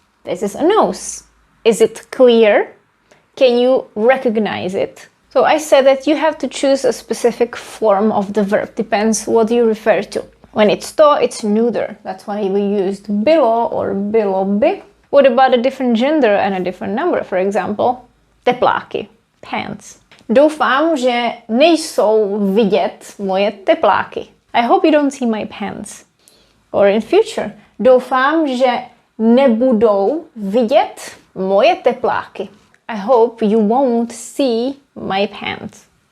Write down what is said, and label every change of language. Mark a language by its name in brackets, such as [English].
[English] This is a nose. Is it clear? Can you recognize it? So I said that you have to choose a specific form of the verb. Depends what you refer to. When it's to, it's neuter. That's why we used bylo or bylo by. What about a different gender and a different number? For example, tepláky, pants. [Czech] Doufám, že nejsou vidět moje tepláky. [English] I hope you don't see my pants. Or in future, [Czech] doufám, že nebudou vidět moje tepláky. [English] I hope you won't see my pants.